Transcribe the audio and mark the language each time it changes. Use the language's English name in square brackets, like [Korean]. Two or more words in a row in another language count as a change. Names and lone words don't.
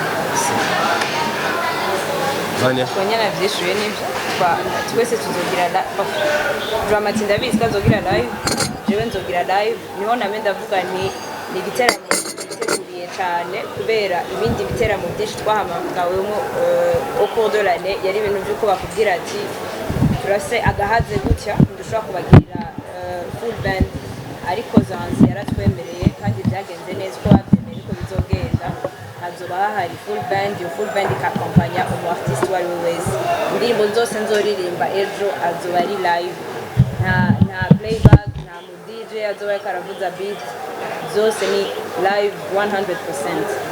[Rundi] Vania konyana vyishuye n'ivyo twese tuzogira Dramati ndabizi ko azogira live jewe nzogira live niho name ndavuga ni igiteramo giteguriye cyane kubera ibindi biteramo byinshi twahamagawemo [French] au cours de l'année [Rundi] yari ibintu by'uko bakubwira ati turase agahaze gutya dushobora kubagirira [English] full band [Rundi] ariko Zanzi yaratwemereye kandi byagenze neza ko babyemeye ko bizogenda hazoba hahari [English] full band [Rundi] ikakompanya umu artiste wari wese indirimbo zose nzoririmba ejo azoba ari live nta playback nta mu DJ azoba karavuza beat zose ni live 100%.